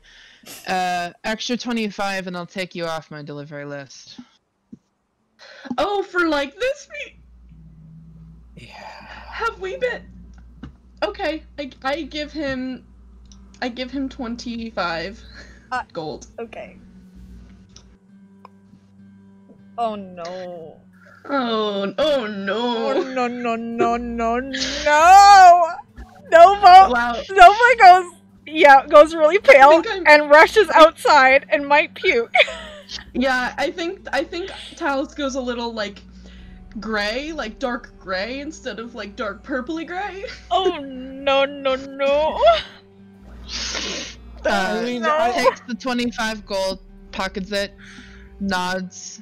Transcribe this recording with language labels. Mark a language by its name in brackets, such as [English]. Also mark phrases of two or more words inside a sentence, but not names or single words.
[English] Extra 25 and I'll take you off my delivery list. Oh, for like this week? Yeah. Have we been? Okay, I give him 25 gold. Okay. Oh no. Oh no. Oh no no no no no! Nova! Wow. Nova goes really pale think I'm- and rushes outside and might puke. Yeah, I think Talos goes a little like gray, like dark gray instead of like dark purpley gray. Oh no no no! Takes the 25 gold, pockets it, nods.